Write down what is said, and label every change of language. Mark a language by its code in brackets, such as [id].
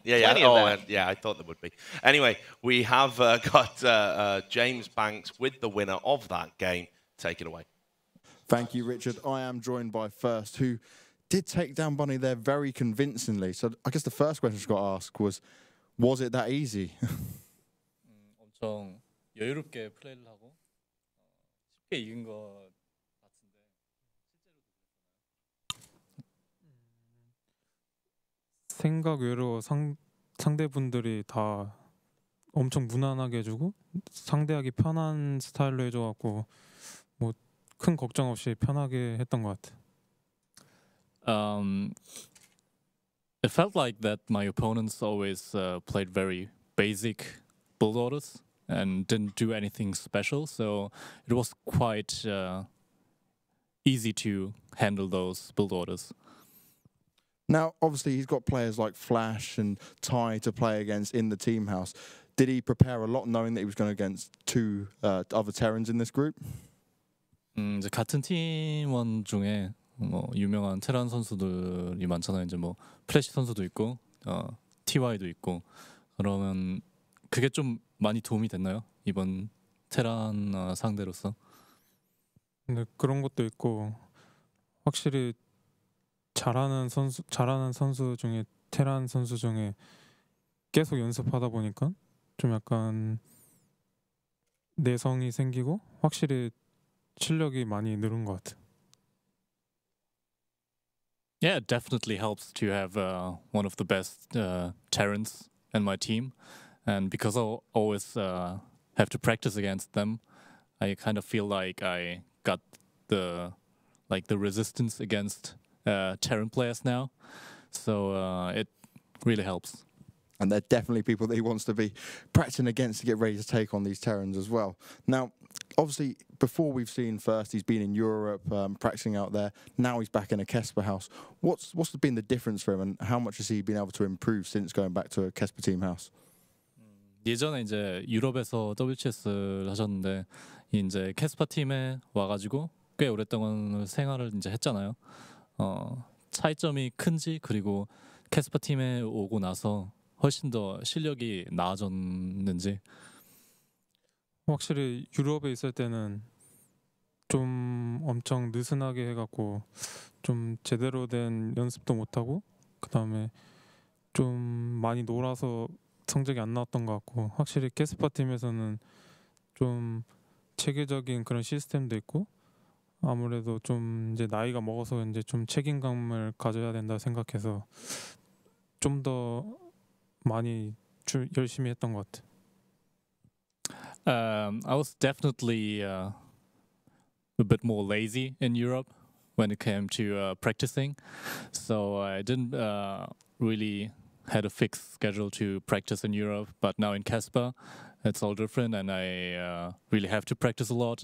[en] Yeah, I thought there would be. Anyway, we have got James Banks with the winner of that game. Take it away. Thank you, Richard. I am joined by First, who did take down Bunny there very convincingly. So I guess the first question I got asked was it that easy? [ko] 엄청 여유롭게 플레이를 하고 쉽게 이긴 것 같은데 생각 외로 상대분들이 다 엄청 무난하게 해주고 상대하기 편한 스타일로 해줘갖고 뭐 큰 걱정 없이 편하게 했던 것 같아. [en] It felt like that my opponents always played very basic build orders and didn't do anything special, so it was quite easy to handle those build orders. Now, obviously, he's got players like Flash and Ty to play against in the team house. Did he prepare a lot knowing that he was going against two other Terrans in this group? [ko] 이제 같은 팀원 중에 뭐 유명한 테란 선수들이 많잖아요. 이제 뭐 플래시 선수도 있고 TY도 있고 그러면 그게 좀 많이 도움이 됐나요? 이번 테란 상대로서? 네, 그런 것도 있고 확실히 잘하는 선수 중에 테란 선수 중에 계속 연습하다 보니까 좀 약간 내성이 생기고 확실히 실력이 많이 늘은 것 같아. [en] Yeah, it definitely helps to have one of the best Terrans in my team, and because I always have to practice against them, I kind of feel like I got the resistance against Terran players now, so it really helps. And they're definitely people that he wants to be practicing against to get ready to take on these Terrans as well. Now, obviously, before we've seen First, he's been in Europe practicing out there. Now he's back in a Kesper house. What's been the difference for him, and how much has he been able to improve since going back to a Kesper team house? [ko] 예전에 이제 유럽에서 WCS를 하셨는데 이제 캐스파 팀에 와가지고 꽤 오랫동안 생활을 이제 했잖아요. 차이점이 큰지 그리고 캐스파 팀에 오고 나서 훨씬 더 실력이 나아졌는지. 확실히 유럽에 있을 때는 좀 엄청 느슨하게 해갖고 좀 제대로 된 연습도 못하고 그다음에 좀 많이 놀아서 성적이 안 나왔던 것 같고 확실히 캐스파 팀에서는 좀 체계적인 그런 시스템도 있고 아무래도 좀 이제 나이가 먹어서 이제 좀 책임감을 가져야 된다 생각해서 좀 더 많이 열심히 했던 것 같아. [en] I was definitely a bit more lazy in Europe when it came to practicing, so I didn't really had a fixed schedule to practice in Europe. But now in Casper, it's all different, and I really have to practice a lot.